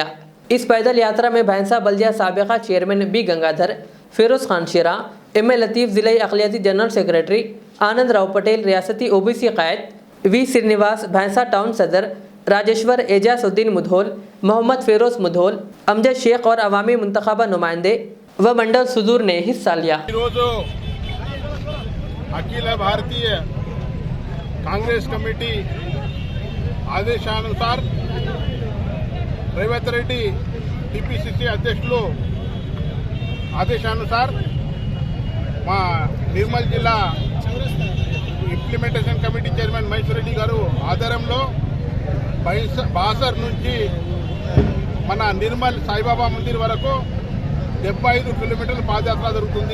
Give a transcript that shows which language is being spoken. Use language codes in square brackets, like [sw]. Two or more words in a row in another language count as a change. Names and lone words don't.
[ur] اس پیدل یاترا میں بھینسا بلدیہ سابقہ چیئرمین بی گنگادھر، فیروز خان شیرہ، ایم اے لطیف ضلعی اقلیتی [en] general secretary, [ur] آنند راؤ پٹیل ریاستی OBC قائد، وی سرینواس بھینسا ٹاؤن صدر، راجیشور اعجاز الدین مدھول، محمد فیروز مدھول، امجد شیخ اور عوامی منتخبہ نمائندے و منڈل صدور نے حصہ لیا۔ [te] ಅಖಿಲ ಭಾರತೀಯ ಕಾಂಗ್ರೆಸ್ ಕಮಿಟಿ ఆదేశానుసార్ రేవంత్ రెడ్డి TPCC అధ్యక్షులు ఆదేశానుసార్ మా నిర్మల్ జిల్లా [en] implementation committee chairman [te] మహేశ్వర్ రెడ్డి గారు ఆధ్వర్యంలో బాసర్ నుంచి మన నిర్మల్ సాయిబాబా మందిర్ వరకు 75 కిలోమీటర్ల పాదయాత్ర జరుగుతుంది।